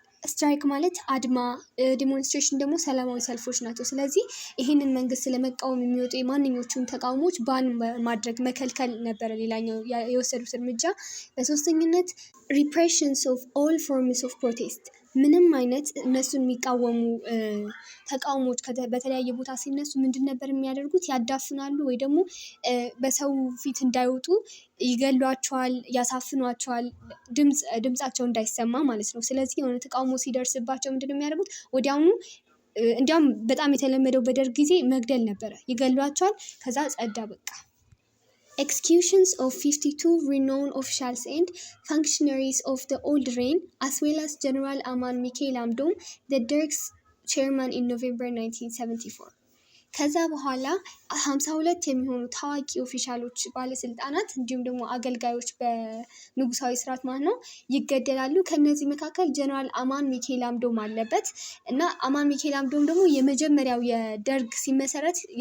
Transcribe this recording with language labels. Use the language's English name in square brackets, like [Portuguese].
[Amharic] ስትራይክ ማለት አድማ፣ ዲሞንስትሬሽን ደግሞ ሰላማዊ ሰልፎች ናቸው። ስለዚህ ይህንን መንግስት ለመቃወም የሚወጡ የማንኞቹን ተቃውሞች ባን ማድረግ መከልከል ነበረ ሌላኛው የወሰዱት እርምጃ። በሶስተኝነት [English] ሪፕሬሽንስ ኦፍ ኦል ፎርምስ ኦፍ ፕሮቴስት። [Amharic] ምንም አይነት እነሱን የሚቃወሙ ተቃውሞች በተለያየ ቦታ ሲነሱ ምንድን ነበር የሚያደርጉት? ያዳፍናሉ ወይ ደግሞ በሰው ፊት እንዳይወጡ ይገሏቸዋል፣ ያሳፍኗቸዋል፣ ድምጻቸው እንዳይሰማ ማለት ነው። ስለዚህ የሆነ ተቃውሞ ሲደርስባቸው ምንድን ነው የሚያደርጉት? ወዲያውኑ እንዲያውም በጣም የተለመደው በደርግ ጊዜ መግደል ነበረ። ይገሏቸዋል፣ ከዛ ጸዳ በቃ። [English] Executions of 52 renowned officials and functionaries of the old reign, as well as General Aman Mikhail Amdom, the Derg's chairman in November 1974. [Amharic] ከዛ በኋላ 52 የሚሆኑ ታዋቂ ኦፊሻሎች፣ ባለስልጣናት እንዲሁም ደግሞ አገልጋዮች በንጉሳዊ ስርዓት ማለት ነው ይገደላሉ። ከነዚህ መካከል ጀነራል አማን ሚካኤል አምዶም አለበት እና አማን ሚካኤል አምዶም ደግሞ የመጀመሪያው የደርግ ሲመሰረት